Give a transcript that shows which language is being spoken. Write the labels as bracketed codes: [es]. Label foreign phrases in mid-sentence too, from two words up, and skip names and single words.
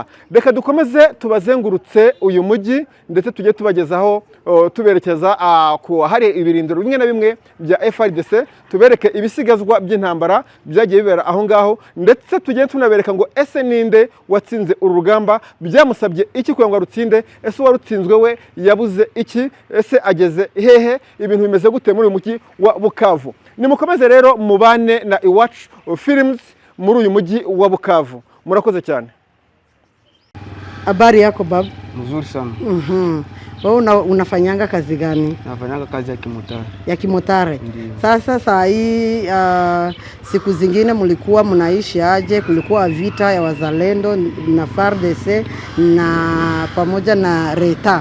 [rw] Reka dukomeze tubazengurutse uyu mujyi, ndetse tujye tubagezaho tuberekeza ku hari ibirindiro bimwe na bimwe bya FARDC, tubereke ibisigazwa by'intambara byagiye bibera aho ngaho, ndetse tujye tunabereka ngo ese ninde watsinze uru rugamba, byamusabye iki kugira ngo arutsinde, ese warutsinzwe we yabuze iki, ese ageze hehe, ibintu bimeze gute muri uyu mujyi wa Bukavu. Nimukomeze rero mubane na Iwacu Films muri uyu mujyi wa Bukavu. Murakoze cyane. [sw] Habari yako baba? Mzuri sana. Wewe unafanyanga kazi gani? Nafanyanga kazi ya kimotari. Ya kimotari. Sasa saa hii siku zingine mlikuwa mnaishi aje? Kulikuwa vita ya wazalendo na FARDC na pamoja na RETA.